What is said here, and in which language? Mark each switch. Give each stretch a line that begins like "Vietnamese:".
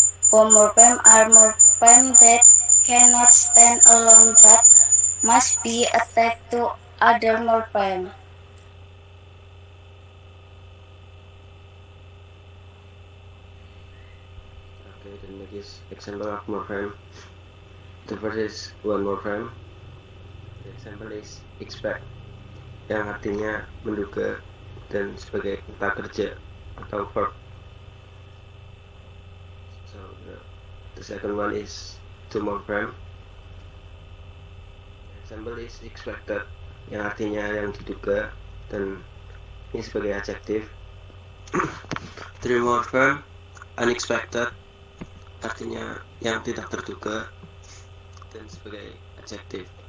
English: Bond morpheme are morpheme that cannot stand alone but must be attached to other morpheme. Okay, the next is example of morpheme. The first is one morpheme. The example is expect,
Indonesian: yang artinya menduga dan sebagai kata kerja atau verb.
English: So the second one is two morpheme. The example is expected,
Indonesian: yang artinya yang diduga dan ini sebagai adjektif.
English: Three morpheme,
Indonesian: unexpected, artinya yang tidak terduga dan sebagai adjektif.